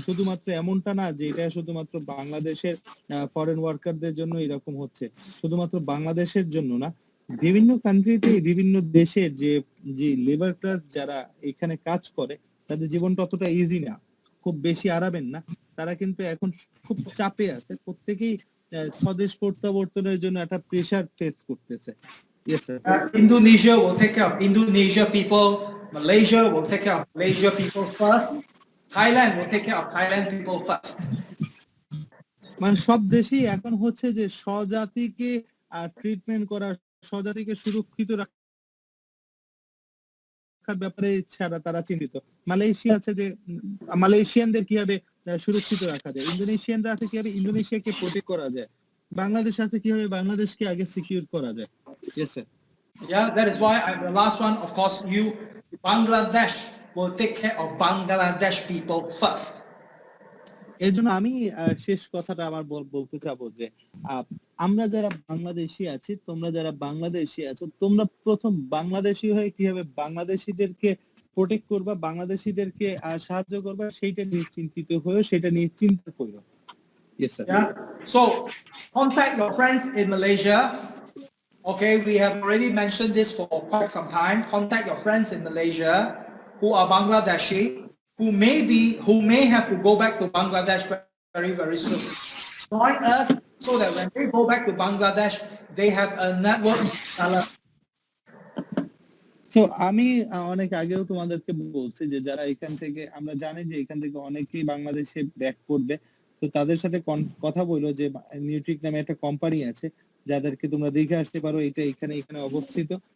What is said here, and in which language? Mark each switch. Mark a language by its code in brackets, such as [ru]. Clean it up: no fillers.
[bn] শুধুমাত্র এমনটা না যে এটা শুধুমাত্র বাংলাদেশের ফরেন ওয়ার্কারদের জন্য এরকম হচ্ছে, শুধুমাত্র বাংলাদেশের জন্য না, বিভিন্ন কান্ট্রিতে বিভিন্ন দেশের যে যে লেবার ক্লাস যারা এখানে কাজ করে তাদের জীবনটা অতটা ইজি না, খুব বেশি আরামের না। তারা কিন্তু এখন খুব চাপে আছে, প্রত্যেকেই স্বদেশ প্রত্যাবর্তনের জন্য একটা প্রেসার ফেস করতেছে। [en] Yes sir. Indonesia will take care of Indonesia people. Malaysia will take care of Malaysia people first. Thailand will take care of Thailand people first. [bn] মানে সব দেশেই এখন হচ্ছে যে স্বজাতিকে ট্রিটমেন্ট করা, স্বজাতিকে সুরক্ষিত রাখার ব্যাপারে ছাড়া তারা চিন্তিত। মালয়েশিয়া আছে যে মালয়েশিয়ানদের কিভাবে সুরক্ষিত রাখা যায়, ইন্দোনেশিয়ানরা আছে কিভাবে ইন্দোনেশিয়াকে প্রোটেক্ট করা যায়, বাংলাদেশ আছে কিভাবে বাংলাদেশকে আগে সিকিউর করা যায়। [en] Yes sir. Yeah, that is why the last one, of course, Bangladesh will take care of Bangladesh people first. [bn] এর জন্য আমি শেষ কথাটা আমার বলতে চাবো যে আমরা যারা বাংলাদেশি আছি, তোমরা যারা বাংলাদেশি আছো, তোমরা প্রথম বাংলাদেশি হয়ে কিভাবে বাংলাদেশিদেরকে প্রোটেক্ট করবা, বাংলাদেশিদেরকে সাহায্য করবা, সেইটা নিয়ে চিন্তিত হয়ে সেটা নিয়ে চিন্তা করো। [en] Yes sir. Yeah. So contact your friends in Malaysia. Okay, we have already mentioned this for quite some time. Contact your friends in Malaysia who are Bangladeshi, who may have to go back to Bangladesh very, very soon. Join us so that when they go back to Bangladesh, they have a network. [bn] So আমি অনেক আগেও তোমাদেরকে বলছি যে যারা এখান থেকে, আমরা জানি যে এখান থেকে অনেকেই বাংলাদেশে ব্যাক করবে, তো তাদের সাথে কথা বলো যে নিউট্রিক নামে একটা কোম্পানি আছে যাদেরকে তোমরা দেখে আসতে পারো, এটা এখানে অবস্থিত।